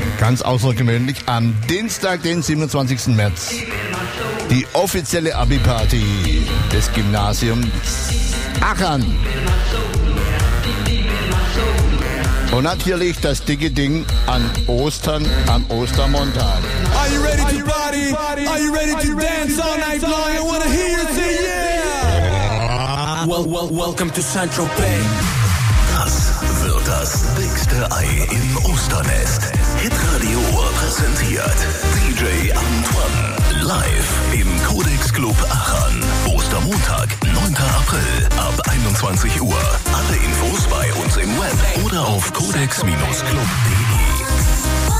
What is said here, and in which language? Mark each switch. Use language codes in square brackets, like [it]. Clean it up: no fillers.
[de] Ganz außergewöhnlich, am Dienstag, den 27. März. Die offizielle Abi-Party des Gymnasiums Aachen. Und natürlich das dicke Ding an Ostern, am Ostermontag. [en] Are you ready to party? Are you ready to dance all night long? I wanna hear you say yeah! Welcome to Saint-Tropez. [de] Das wird das dickste Ei im Osternest. Hitradio präsentiert DJ Antoine. Live im Codex Club Aachen. Ostermontag, 9. April ab 21 Uhr. Alle Infos bei uns im Web oder auf codex-club.de.